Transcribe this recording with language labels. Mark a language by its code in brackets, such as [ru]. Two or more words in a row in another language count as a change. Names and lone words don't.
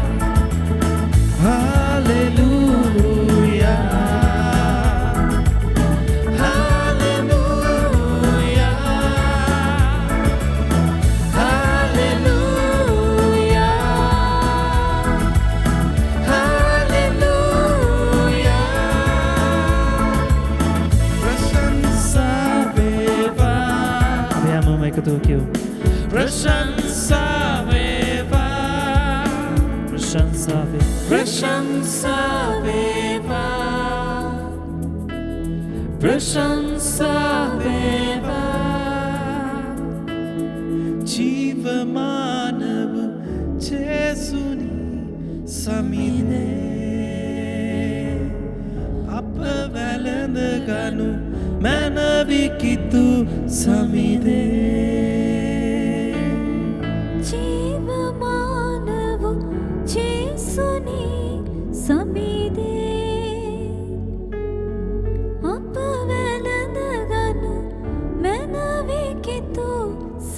[en] Hallelujah, hallelujah, hallelujah, hallelujah. [si] ප්‍රශංසා වේවා, අපි හැමෝම එකතු කියමු. ප්‍රශංසා වේවා, ප්‍රශංසා වේවා. ප්‍රශංසා වේවා, ප්‍රශංසා වේවා. ජීවමානව ජේසුනී සමිදේ අප වැළඳ ගනු මනවිකිතු සමිදේ. ජීවමානව ජේසුනී සමිදේ අප වැළඳ ගනු මනවිකිතු